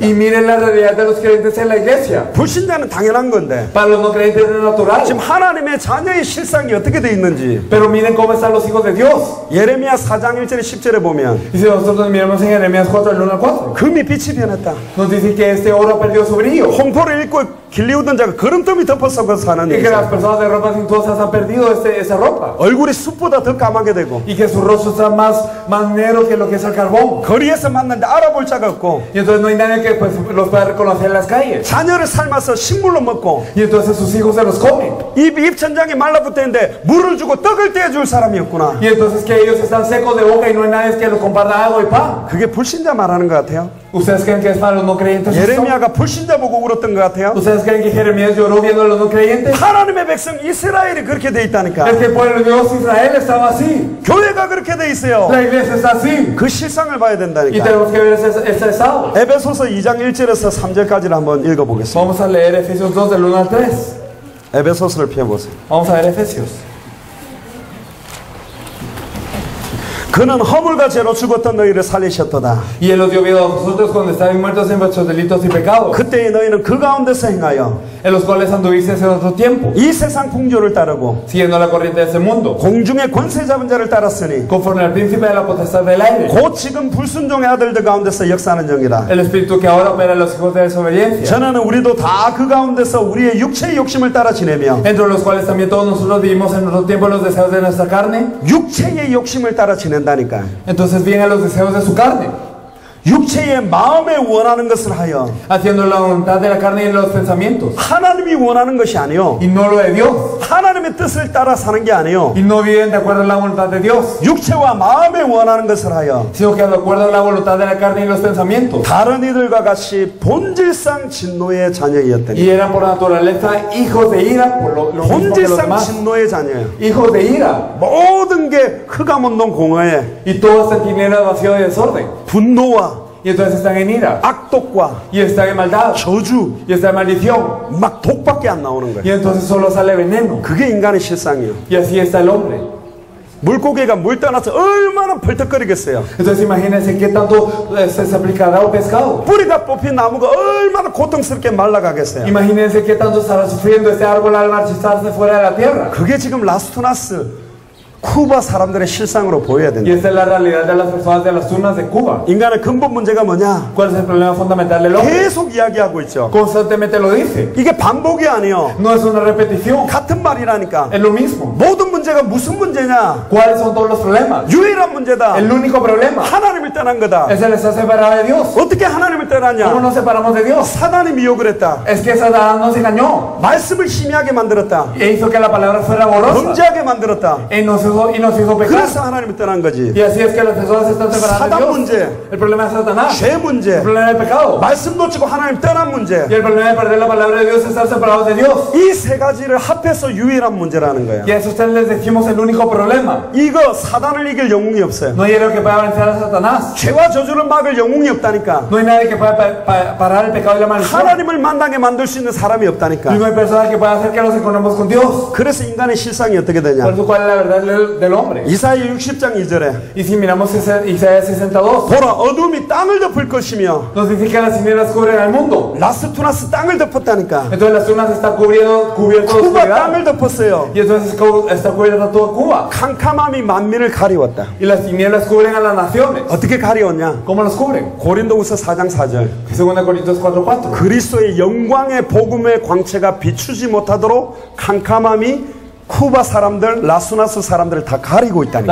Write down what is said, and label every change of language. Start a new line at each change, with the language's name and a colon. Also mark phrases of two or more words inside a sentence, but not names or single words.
Spanish: Y miren la realidad de los creyentes en la iglesia.
Korean: 불신자는 당연한 건데
Spanish: Para los no creyentes es natural.
Korean: 지금 하나님의 자녀의 실상이 어떻게 어떻게 돼 있는지
Spanish: Pero miren cómo están los hijos de Dios.
Korean: 예레미야 4장 1절에 10절에 보면
Spanish: Y si nosotros miramos en Jeremías 4, del 1 al 4,
Korean: 금이 빛이 변했다.
Spanish: nos dice que este oro ha perdido su brillo.
Korean: 홍포를 입고 길리우던 자가 거름더미 덮어서 그 사는
Spanish: Y que las
Korean: 일.
Spanish: personas de ropas suntuosas han perdido esa ropa.
Korean: 얼굴이 숯보다 더 까맣게 되고
Spanish: Y que su rostro está más negro que lo que es el carbón.
Korean: 거리에서 만났는데 알아볼 자가 없고
Spanish: Y entonces no hay nadie que pues, los pueda reconocer en las calles.
Korean: 자녀를 삶아서 식물로 먹고
Spanish: Y entonces sus hijos se los comen.
Korean: 입천장에 말라붙어 있는데 물을 주고 떡을 떼어줄 사람이 없구나.
Spanish: Y entonces que ellos están secos de boca y no hay nadie que los comparta agua y pan.
Korean: 그게 불신자 말하는 것 같아요.
Spanish: ¿Ustedes creen que es para los no creyentes esto?
Korean: 예레미야가 불신자 보고 울었던 것 같아요.
Spanish: ¿Ustedes creen que Jeremías lloró viendo a los no creyentes?
Korean: 하나님의 백성 이스라엘이 그렇게 돼 있다니까.
Spanish: Es que el pueblo de Dios Israel estaba así.
Korean: 교회가 그렇게 돼 있어요.
Spanish: La iglesia está así.
Korean: 그 실상을 봐야
Spanish: Y
Korean: 된다니까.
Spanish: tenemos que ver ese estado.
Korean: 에베소서 2장 1절에서 3절까지를 한번 읽어보겠습니다.
Spanish: Vamos a leer Efesios 2 del 1 al 3.
Korean: 에베소서를 펴보세요.
Spanish: Vamos a ver Efesios.
Korean: 그는 허물과 죄로 죽었던 너희를 살리셨도다.
Spanish: Y él los dio vida a vosotros cuando estaban muertos en vuestros delitos y pecados,
Korean: 그때의 너희는 그 가운데서 행하여
Spanish: en los cuales anduvisteis en otro tiempo,
Korean: 이 세상 풍조를 따르고
Spanish: siguiendo la corriente de este mundo,
Korean: 공중의 권세 잡은 자를 따랐으니
Spanish: conforme al príncipe de la potestad del aire,
Korean: 곧 지금 불순종의 아들들 가운데서 역사하는 영이라.
Spanish: el espíritu que ahora opera en los hijos de desobediencia,
Korean: 전에는 우리도 다 그 가운데서 우리의 육체의 욕심을 따라 지내며
Spanish: entre los cuales también todos nosotros vivimos en otro tiempo los deseos de nuestra carne.
Korean: 육체의 욕심을 따라 지낸다니까.
Spanish: Entonces vienen los deseos de su carne,
Korean: 육체의 마음에 원하는 것을 하여
Spanish: haciendo la voluntad de la carne y de los pensamientos,
Korean: 하나님이 원하는 것이 아니요
Spanish: y no lo de Dios,
Korean: 하나님의 뜻을 따라 사는 게 아니요
Spanish: y no viven de acuerdo a la voluntad de Dios,
Korean: 육체와 마음에 원하는 것을 하여
Spanish: sino que de acuerdo a la voluntad de la carne y los pensamientos.
Korean: 다른 이들과 같이 본질상 진노의 자녀이었더니
Spanish: Y eran por naturaleza hijos de ira, por lo mismo que los
Korean: 본질상
Spanish: demás.
Korean: 진노의 자녀예요.
Spanish: Hijos de ira.
Korean: 모든 게 흑암운동 공허에
Spanish: Y todo está en tinieblas, vacío y desorden.
Korean: 분노와
Spanish: Y entonces están en ira.
Korean: 악독과
Spanish: Y están en maldad.
Korean: 저주
Spanish: Y está en maldición.
Korean: 막 독밖에 안 나오는
Spanish: Y
Korean: 거예요.
Spanish: entonces solo sale veneno.
Korean: 그게 인간의 실상이에요.
Spanish: Y así está el hombre.
Korean: 물고기가 물 떠나서 얼마나 벌떡거리겠어요.
Spanish: Entonces imagínense qué tanto se aplicará al pescado.
Korean: 뿌리가 뽑힌 나무가 얼마나 고통스럽게 말라가겠어요.
Spanish: Imagínense qué tanto estará sufriendo este árbol al marchitarse fuera de la tierra.
Korean: 그게 지금 라스투나스 쿠바 사람들의 실상으로 보여야
Spanish: Y
Korean: 된다.
Spanish: esta es la realidad de las personas de las tunas de Cuba.
Korean: 인간의 근본 문제가 뭐냐?
Spanish: ¿Cuál es el problema fundamental del hombre?
Korean: 계속 이야기하고 있죠.
Spanish: Constantemente lo dice.
Korean: 이게 반복이 아니요.
Spanish: No es una repetición.
Korean: 같은 말이라니까.
Spanish: Es lo mismo.
Korean: 모든 문제가 무슨 문제냐?
Spanish: ¿Cuáles son todos los problemas?
Korean: 유일한 문제다.
Spanish: El único problema
Korean: 하나님을 떠난 거다.
Spanish: es el estar separado de Dios.
Korean: 어떻게 하나님을
Spanish: ¿Cómo
Korean: 떠났냐?
Spanish: nos separamos de Dios?
Korean: 사단이 미혹을 했다.
Spanish: Es que Satanás nos engañó
Korean: 말씀을 심하게 만들었다.
Spanish: e hizo que la palabra fuera borrosa
Korean: 범죄하게 만들었다.
Spanish: y nos hizo pecar.
Korean: 그래서 하나님을 떠난 거지.
Spanish: Y así es que las personas están separadas de
Korean: 사단
Spanish: Dios.
Korean: 문제,
Spanish: El problema es Satanás,
Korean: 죄 문제,
Spanish: el problema del pecado
Korean: 말씀 놓치고 하나님 떠난 문제.
Spanish: y el problema de perder la palabra de Dios es estar separados de Dios.
Korean: 이 세 가지를 합해서 유일한 문제라는 거야.
Spanish: Y a eso ustedes les decimos el único problema.
Korean: 이거 사단을 이길 영웅이 없어요.
Spanish: No hay héroe que pueda vencer a Satanás.
Korean: 죄와 저주를 막을 영웅이 없다니까.
Spanish: No hay nadie que pueda parar el pecado y la maldición.
Korean: 하나님을 만나게 만들 수 있는 사람이
Spanish: Y
Korean: 없다니까.
Spanish: no hay persona que pueda hacer que nos encontremos con Dios.
Korean: 그래서 인간의 실상이 어떻게
Spanish: Por
Korean: 되냐?
Spanish: eso, ¿cuál es la verdad del hombre?
Korean: 이사야 60장 2절에
Spanish: Y si miramos Isaías 62,
Korean: 보라 어둠이 땅을 덮을 것이며
Spanish: nos dice que las tinieblas cubren al mundo.
Korean: 라스투나스 땅을 덮었다니까.
Spanish: Entonces las tunas están cubierto de
Korean: 쿠바
Spanish: oscuridad.
Korean: 땅을 덮었어요.
Spanish: Y entonces está cubierta toda Cuba.
Korean: 캄캄함이 만민을 가리웠다.
Spanish: Y las tinieblas cubren a las naciones.
Korean: 어떻게 가리웠냐?
Spanish: ¿Cómo los cubren?
Korean: 고린도후서 4장 4절.
Spanish: 2 Corintios 4:4.
Korean: 그리스도의 영광의 복음의 광채가 비추지 못하도록 캄캄함이 쿠바 사람들, 라스투나스 사람들을 다 가리고 있다니까.